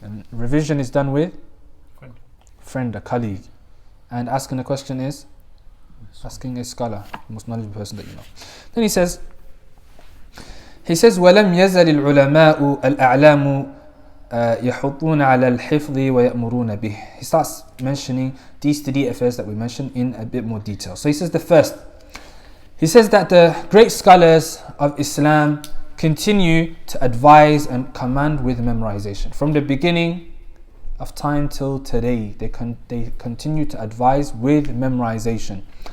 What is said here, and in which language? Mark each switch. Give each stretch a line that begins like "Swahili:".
English: And revision is done with friend, a colleague. And asking a question is asking a scholar, the most knowledgeable person that you know. Then he says
Arabic: وَلَمْ يَزَلِ الْعُلَمَاءُ الْأَعْلَامُ يَحُطُّونَ عَلَى الْحِفْظِ وَيَأْمُرُونَ بِهِ.
English: He starts mentioning these 3 affairs that we mentioned in a bit more detail. So he says the first, he says that the great scholars of Islam continue to advise and command with memorization. From the beginning of time till today, they continue to advise with memorization.